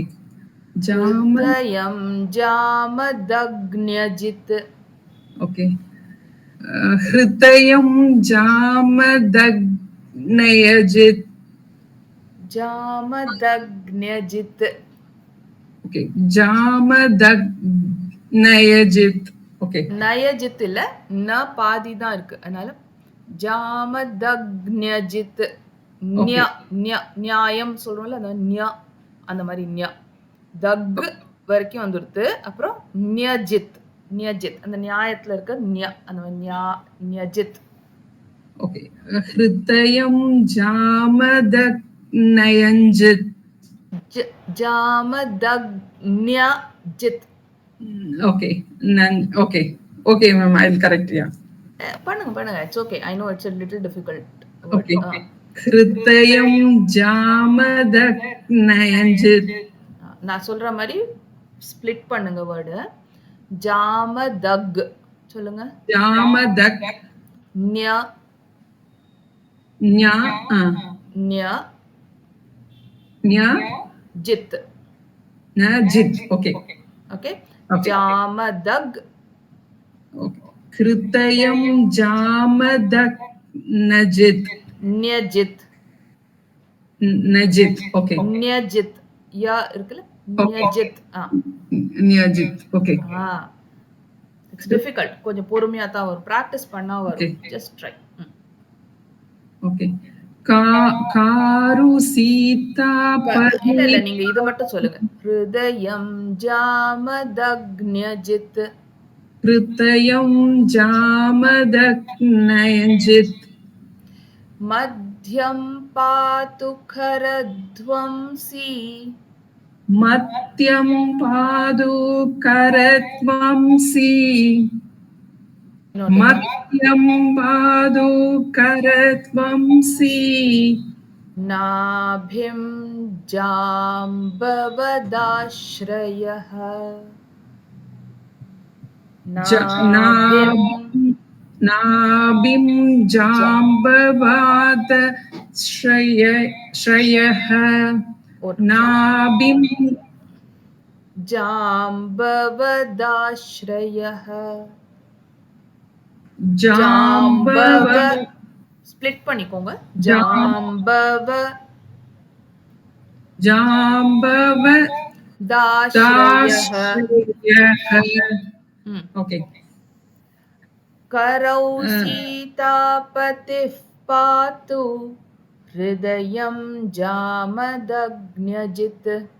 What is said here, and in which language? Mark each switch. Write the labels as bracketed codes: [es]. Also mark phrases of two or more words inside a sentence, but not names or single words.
[sa] हृदयं जामदग्न्यजित्. [en] Okay. [sa] हृदयं जामदग्न्यजित्. Jamadagnyajit. [en] Okay. Jamadagnyajit. Okay. [ta] நயஜித் இல்ல, ந பாதி தான் இருக்கு. அதனால ஜாமதக்ஞஜித். நியாயம் சொல்றோம்ல, அந்த ஞ அந்த மாதிரி ஞ. தக் வரைக்கும் வந்துடுது. அப்புறம் நியஜித். அந்த நியாயத்துல இருக்க ஞ, அந்த நியஜித். [en] Okay. [sa] हृदयं जामदग्न्यजित्. Jamadagnyajit. [en] Okay. Okay, ma'am. I'll correct. Yeah. பண்ணுங்க. It's okay. I know it's a little difficult. Okay. [sa] हृदयं जामदग्न्यजित्. [ta] நான் சொல்ற மாதிரி ஸ்ப்ளிட் பண்ணுங்க வேர்டு. ஜாமதக் சொல்லுங்க. [sa] Jamadag. ञ जित्. [en] Okay. Okay. Jamadag. Okay. [sa] हृदयं जामदग्न्यजित्. Nyajit. [en] Okay. [ta] Nyajit. Ya இருக்குல்ல? Nyajit. [sa] Nyajit. [en] Okay. It's difficult. [ta] கொஞ்சம் பொறுமையா தான் வரும். practice பண்ணா வரும். [en] Just try. [sa] Okay. करु सीतापति. [ta] இல்ல நீங்க இது மட்டும் சொல்லுங்க. [sa] हृदयं जामदग्न्यजित्. हृदयं जामदग्न्यजित्. मध्यम् पातु करध्वंसि. मत्यम् पादु करत्वंसि. मत्यम् पादु करत्वंसि. नाभिं जाम्बवदाश्रयः. नाभिं जाम्बवदाश्रयः. Nabhim Jambavadashrayah. [ta] ஸ்ப்ளிட் பண்ணிக்கோங்க. [en] Okay. [sa] करौ सीतापतिः पातु हृदयं जामदग्न्यजित्.